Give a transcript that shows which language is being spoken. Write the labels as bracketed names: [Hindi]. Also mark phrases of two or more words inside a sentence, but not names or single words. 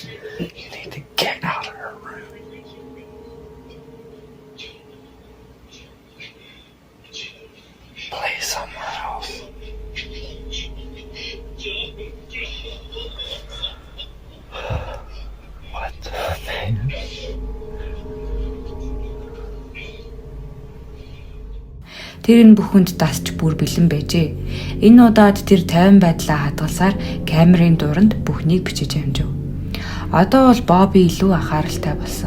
[English] You need to get out of her room. Play somewhere else. What the man? [Mongolian] Тэр энэ бүхэнд дасч бүр бэлэн байжээ. Энэ удаад тэр 50 байдлаа хадгалсаар камерын дуранд бүхнийг бичиж амжив. Одоо бол Боби илүү анхааралтай болсон.